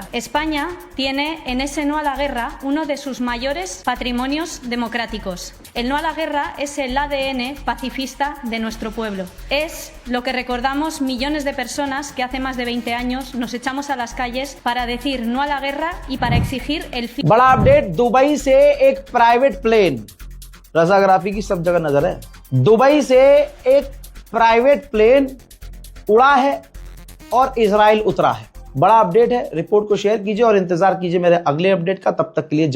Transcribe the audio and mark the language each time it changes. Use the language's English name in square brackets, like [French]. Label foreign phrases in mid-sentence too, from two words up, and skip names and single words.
[Spanish] España tiene en ese no a la guerra uno de sus mayores patrimonios democráticos. El no a la guerra es el ADN pacifista de nuestro pueblo. Es lo que recordamos millones de personas que hace más de 20 años nos echamos a las calles para decir no a la guerra y para exigir el fin. [Hindi] बड़ा अपडेट, दुबई से एक [English] private plane, [Hindi] रजाग्राफी की सब जगह नजर है। दुबई से एक [English] private plane [Hindi] उड़ा है और इजराइल उतरा है। बड़ा अपडेट है, रिपोर्ट को शेयर कीजिए और इंतजार कीजिए मेरे अगले अपडेट का। तब तक के लिए जय।